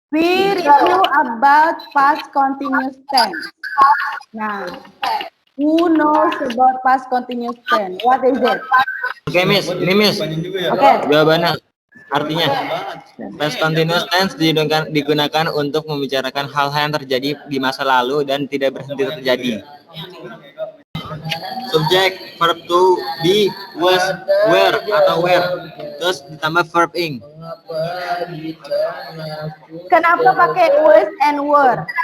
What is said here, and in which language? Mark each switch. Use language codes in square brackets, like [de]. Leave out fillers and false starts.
[en] We review about past continuous tense. Nah, who knows about past continuous tense? What is it? [id] Oke, Miss. Ini Miss. Panjang juga ya. Oke. Jawabannya artinya past continuous tense digunakan untuk membicarakan hal-hal yang terjadi di masa lalu dan tidak berhenti terjadi. Subjek, verb to be, was, were atau were. Terus ditambah verb ing. Kenapa pakai was and were?